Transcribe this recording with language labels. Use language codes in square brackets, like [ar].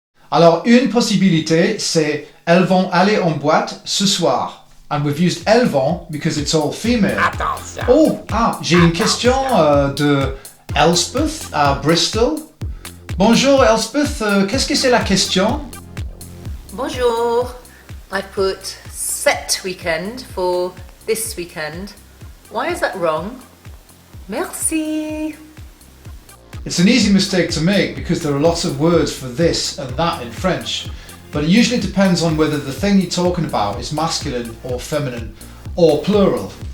[fr] Alors, une possibilité, c'est elles vont aller en boîte ce soir. [en] And we've used elles vont because it's all female. [fr] Attention. Oh, j'ai une question de Elspeth à Bristol. Bonjour Elspeth, qu'est-ce que c'est la question? Bonjour. [en] I put set weekend for this weekend. Why is that wrong? [fr] Merci. [en] It's an easy mistake to make because there are lots of words for this and that in French, but it usually depends on whether the thing you're talking about is masculine or feminine or plural.